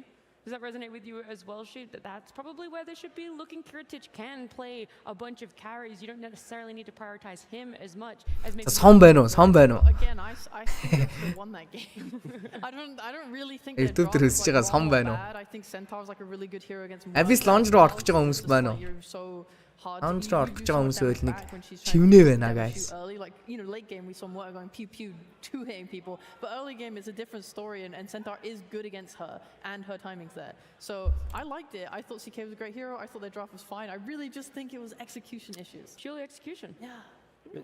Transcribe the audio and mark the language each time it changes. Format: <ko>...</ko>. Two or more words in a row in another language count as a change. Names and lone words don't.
<en>Does that resonate with you as well, Sheep? That's probably where they should be looking. K1Fe can play a bunch of carries. You don't necessarily need to prioritize him as much as maybe. Again, I think they should have won that game. I don't really think their draft was like wrong or bad. I think Centaur's like a really good hero against.</en> <mn>Abyss launch руу орох гэж байгаа хүмүүс байна уу? Launch руу орох гэж байгаа хүмүүс байл нэг шивнээ байна, guys.</mn> <en>Like, late game we saw Morta going pew pew, two hitting people, but early game is a different story, and Centaur is good against her, and her timing's there. So I liked it. I thought CK was a great hero. I thought their draft was fine. I really just think it was execution issues. Purely execution. Yeah.</en>